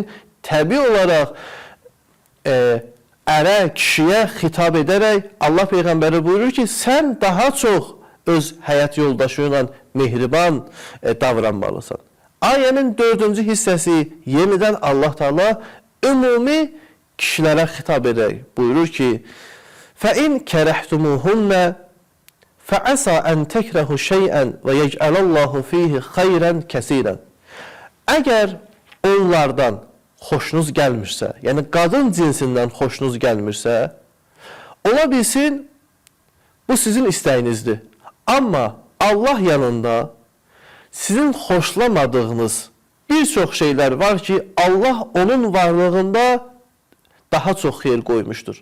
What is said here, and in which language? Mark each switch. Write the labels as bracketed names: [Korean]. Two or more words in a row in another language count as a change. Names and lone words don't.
[Azerbaijani] Təbii olaraq ərə, kişiyə xitab edərək Allah Peyğəmbəri buyurur ki, sən daha çox öz həyat yoldaşı ilə mehriban davranmalısan. Ayənin 4-cü hissəsi yenidən Allah Teala ümumi kişilərə xitab edərək buyurur ki, [Arabic] فَاِنْ كَرَحْتُمُهُنَّ فَعَسَى أَنْ تَكْرَهُ شَيْئًا وَيَجْعَلَ اللّٰهُ ف۪يهِ خَيْرًا كَسِيرًا. [Azerbaijani] Əgər onlardan xoşunuz gəlmirsə, yəni qadın cinsindən xoşunuz gəlmirsə, ola bilsin, bu sizin istəyinizdir. Amma Allah yanında sizin xoşlamadığınız bir çox şeylər var ki, Allah onun varlığında daha çox xeyir qoymuşdur.